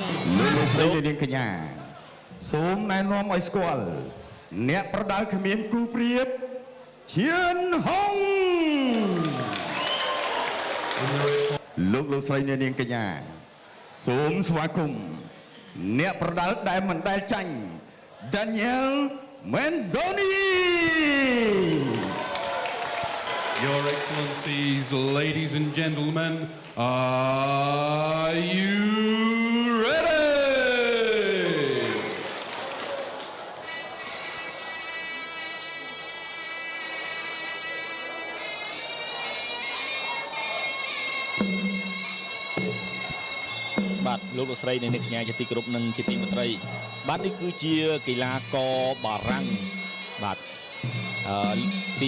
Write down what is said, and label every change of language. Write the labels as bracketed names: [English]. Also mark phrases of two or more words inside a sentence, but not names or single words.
[Khmer] លោកស្រីនាងកញ្ញាសូមណែនាំឲ្យស្គាល់អ្នកប្រដាល់គ្មានគូប្រៀបឈៀនហុងលោកស្រីនាងកញ្ញាសូមស្វាគមន៍អ្នកប្រដាល់ដែលមិនដែលចាញ់ Daniel Menzoni [English] Your Excellencies, ladies and gentlemen, are you ready? [Khmer] បាទលោកស្រីនៃអ្នកកញ្ញាជាទីគោរពនិងជាទីមេត្រីបាទនេះគឺជាកីឡាករបារាំងបាទទី